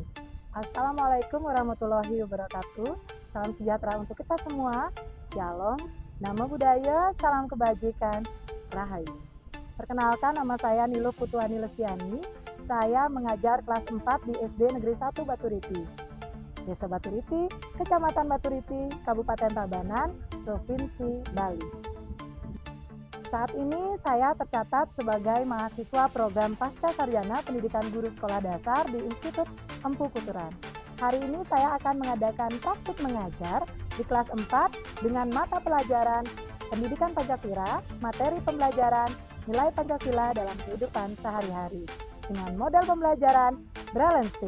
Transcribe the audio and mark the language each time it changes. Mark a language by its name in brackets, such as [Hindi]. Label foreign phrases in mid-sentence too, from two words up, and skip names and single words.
[Arabic] السلام عليكم ورحمة الله وبركاته. [Indonesian] Salam sejahtera untuk kita semua. Shalom, [Pali] Namo Buddhaya, [Indonesian] salam kebajikan, Rahayu. Perkenalkan, nama saya Niluh Putuani Lesiani. Saya mengajar kelas 4 di SD Negeri 1 Baturiti, Desa Baturiti, Kecamatan Baturiti, Kabupaten Tabanan, Provinsi Bali. Saat ini saya tercatat sebagai mahasiswa program Pasca Sarjana Pendidikan Guru Sekolah Dasar di Institut Empu Kuturan. Hari ini saya akan mengadakan praktik mengajar di kelas 4 dengan mata pelajaran Pendidikan Pancasila, materi pembelajaran nilai Pancasila dalam kehidupan sehari-hari dengan modal pembelajaran Braillesting.